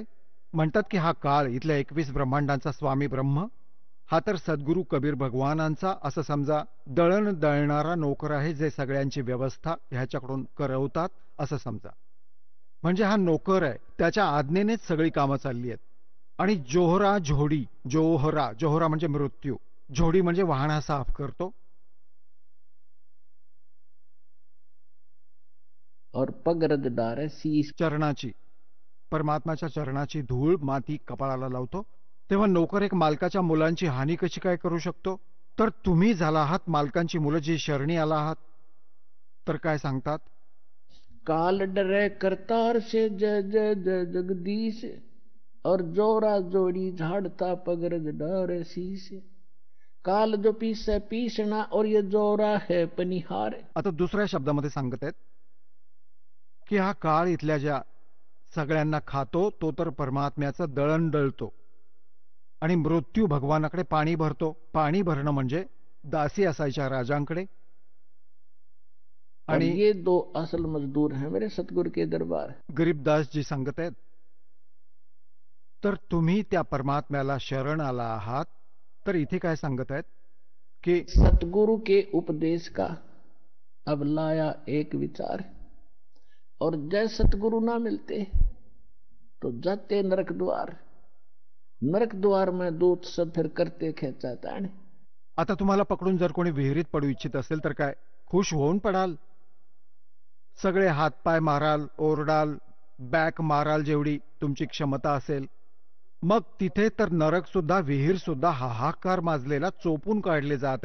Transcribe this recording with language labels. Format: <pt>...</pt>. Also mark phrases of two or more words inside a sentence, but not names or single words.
<mr>म्हणतात की हा काळ इथल्या 21 ब्रह्मांडांचा स्वामी ब्रह्म हा तर सद्गुरू कबीर भगवानांचा असं समजा दळण दळणारा नोकर आहे, जे सगळ्यांची व्यवस्था ह्याच्याकडून करवतात असं समजा. म्हणजे हा नोकर आहे, त्याच्या आज्ञेनेच सगळी कामं चालली आहेत. आणि जोहरा झोडी, जोहरा म्हणजे मृत्यू, झोडी म्हणजे वाहना साफ करतो.</mr> <hi>और पगरद डारे शीस,</hi> <mr>चरणाची, परमात्माच्या चरणाची धूळ माती कपाळाला लावतो. तेव्हा नोकर एक मालकाच्या मुलांची हानी कशी काय करू शकतो. तर तुम्ही झाला आहात मालकांची मुलं जी शरणी आला आहात. तर काय सांगतात,</mr> <hi>काल डरे करतार से जय जय जय जगदीश, और जोरा जोड़ी झाड़ता पगरद डारे शीस. काल जो पीसे पीसना, और ये जोरा है पनिहार.</hi> <mr>आता दुसऱ्या शब्दामध्ये सांगत आहेत की हा काळ इथल्या ज्या सगळ्यांना खातो तो तर परमात्म्याचं दळण दळतो. आणि मृत्यू भगवानाकडे पाणी भरतो. पाणी भरणं म्हणजे दासी असायच्या राजांकडे.</mr> <hi>आणि ये 2 असल मजदूर हैं मेरे सतगुरु के दरबार.</hi> <mr>गरीबदास जी सांगत आहेत, तर तुम्ही त्या परमात्म्याला शरण आला आहात. तर इथे काय सांगत आहेत की</mr> <hi>सतगुरु के उपदेश का अब लाया एक विचार, और जय सतगुरु ना मिलते तो जाते नरक द्वार. नरक द्वार में दूत सब फिर करते खेचाता.</hi> <mr>आता तुम्हाला पकडून जर कोणी विहिरीत पडू इच्छित असेल तर काय खुश होऊन पडाल. सगळे हातपाय माराल, ओरडाल, बॅक माराल जेवढी तुमची क्षमता असेल. मग तिथे तर नरक सुद्धा, विहीर सुद्धा हाहाकार माजलेला चोपून काढले जात आहेत.</mr>